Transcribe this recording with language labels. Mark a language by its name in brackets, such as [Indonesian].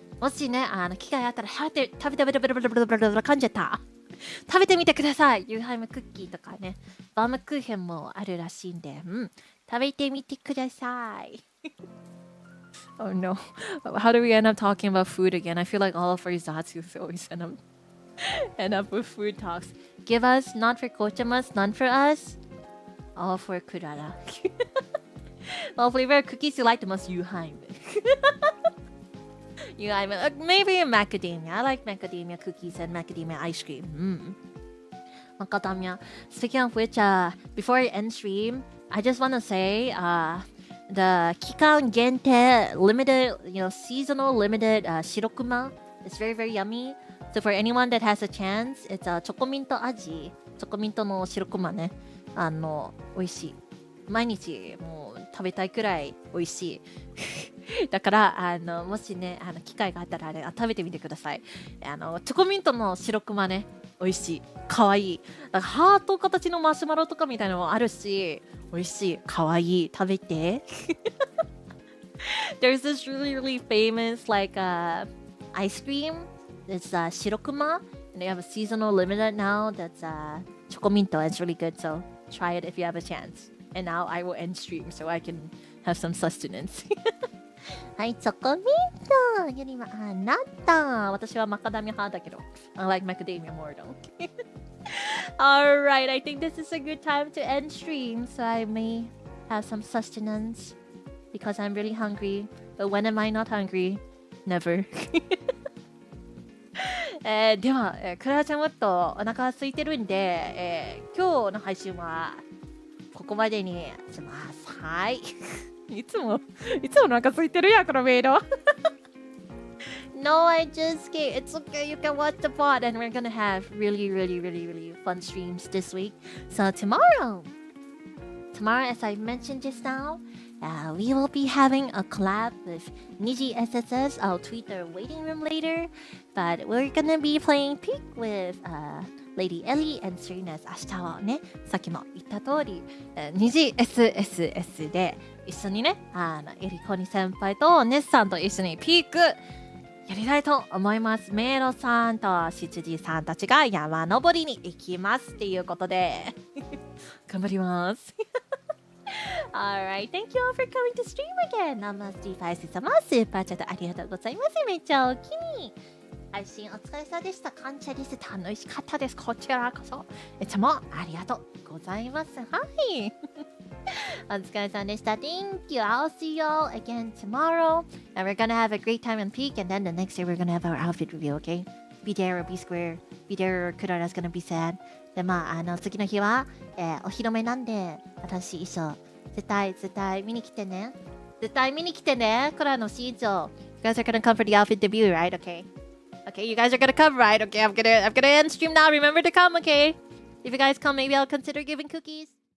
[Japanese] もしね、機会あったら食べて噛んじゃった。食べてみてください。Yuheimクッキーとかね、バームクーヘンもあるらしいんで、食べてみてください。 [English] Oh no. How do we end up talking about food again? I feel like all of our Zatsus always end up with food talks. Give us, not for Kochamas, none for us. All for Klara. Well, flavor cookies you like the most, Yuheim. Yuheim. Maybe macadamia. I like macadamia cookies and macadamia ice cream. Macadamia. Speaking of which, before I end stream, I just want to say, the Kikan Gente limited, seasonal limited Shirokuma is very, very yummy. So for anyone that has a chance, it's a Chocominto Aji. [Japanese] Chocominto no Shirokuma ね。美味しい。毎日もう食べたいくらい美味しい。だからもしね機会があったら食べてみてください。チョコミントの白クマね美味しい、かわいい。だからハート形のマシュマロとかみたいなのもあるし美味しい、かわいい、食べて。 [English] There's this really really famous like ice cream. It's Shirokuma and they have a seasonal limited now that's Chocominto. It's really good, so try it if you have a chance. And now I will end stream so I can have some sustenance. [Japanese] はい、チョコミントよりはあなた。私はマカダミア派だけど。 [English] I like macadamia more though. Alright, I think this is a good time to end stream so I may have some sustenance because I'm really hungry. But when am I not hungry? Never. [Japanese] では、クララちゃんもっとお腹が空いてるんで、今日の配信はここまでにします。はい。いつもお腹空いてるやん、このメイド。 [English] No, I just can't. It's okay. You can watch the pod and we're gonna have really, really, really, really fun streams this week. So tomorrow, as I mentioned just now, we will be having a collab with NIJISANJI. I'll tweet their waiting room later. But we're gonna be playing Peak with Lady Ellie and Serena's [Japanese] 明日はね、さっきも言った通り、NIJISSS で一緒にね、エリコニ先輩とネスさんと一緒にピークやりたいと思います。メイロさんとシチジさんたちが山登りに行きますっていうことで頑張ります。 [English] Alright, thank you all for coming to stream again. [Japanese] ナマスティファイス様、スーパーチャットありがとうございます。めっちゃお気に配信お疲れ様でした。感謝です。楽しかったです。こちらこそ。いつもありがとうございます。はい。お疲れ様でした。 [English] Thank you. I'll see you all again tomorrow. And we're gonna have a great time in Peak. And then the next day we're gonna have our outfit review, okay? Be there or be square. Be there or Kurara's gonna be sad. [Japanese] で、次の日は、お披露目なんで、私衣装、絶対見に来てね。絶対見に来てね。クラの新衣装。 [English] You guys are gonna come for the outfit debut, right? Okay, you guys are gonna come, right? Okay, I'm gonna end stream now. Remember to come, okay? If you guys come, maybe I'll consider giving cookies.